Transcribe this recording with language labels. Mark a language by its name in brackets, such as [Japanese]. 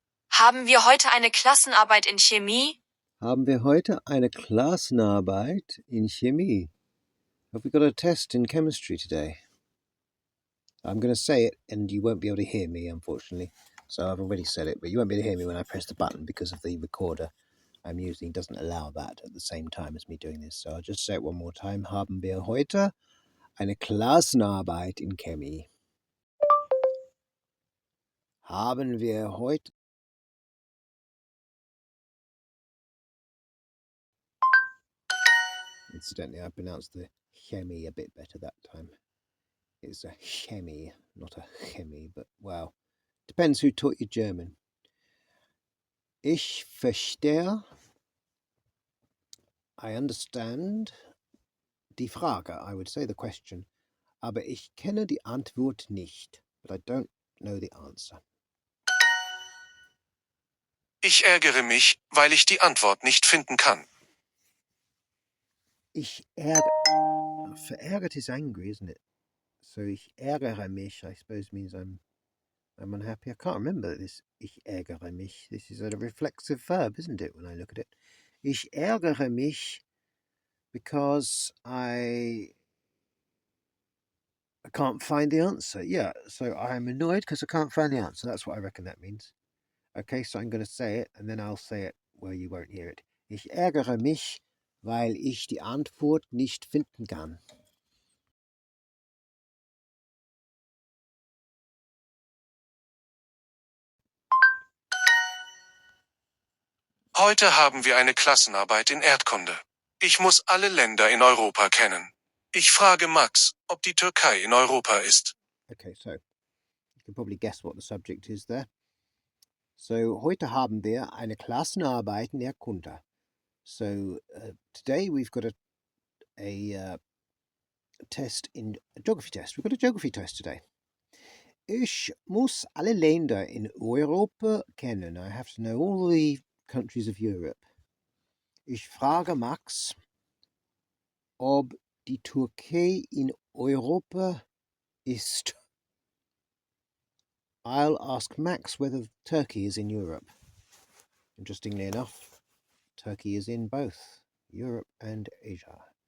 [German] Haben wir heute eine Klassenarbeit in Chemie? Haben wir heute eine Klassenarbeit in Chemie? [English] Have we got a test in chemistry today? I'm going to say it and you won't be able to hear me, unfortunately. So I've already said it, but you won't be able to hear me when I press the button because of the recorder I'm using doesn't allow that at the same time as me doing this. So I'll just say it one more time. [German] Haben wir heute eine Klassenarbeit in Chemie? Haben wir heute... [English] Incidentally, I pronounced the chemie a bit better that time. It's a chemie, not a chemie, but wow. Depends who taught you German. [German] Ich verstehe. [English] I understand. [German] Die Frage, [English] I would say the question. [German] Aber ich kenne die Antwort nicht. [English] But I don't know the answer. [German] Ich ärgere mich, weil ich die Antwort nicht finden kann. Ich ärgere... [English] Verärgert is angry, isn't it? So [German] ich ärgere mich, [English] I suppose, means I'm unhappy. I can't remember this. [German] Ich ärgere mich. [English] This is a reflexive verb, isn't it, when I look at it? [German] Ich ärgere mich [English] because I can't find the answer. Yeah, so I'm annoyed because I can't find the answer. That's what I reckon that means. Okay, so I'm going to say it, and then I'll say it where you won't hear it. [German] Ich ärgere mich, weil ich die Antwort nicht finden kann. Heute haben wir eine Klassenarbeit in Erdkunde. Ich muss alle Länder in Europa kennen. Ich frage Max, ob die Türkei in Europa ist. [English] Okay, so you can probably guess what the subject is there. [German] So, heute haben wir eine Klassenarbeit in Erdkunde. [English] So, today we've got a test a geography test. We've got a geography test today. [German] Ich muss alle Länder in Europa kennen. [English] I have to know all the countries of Europe. [German] Ich frage Max, ob die Türkei in Europa ist. [English] I'll ask Max whether Turkey is in Europe. Interestingly enough, Turkey is in both Europe and Asia.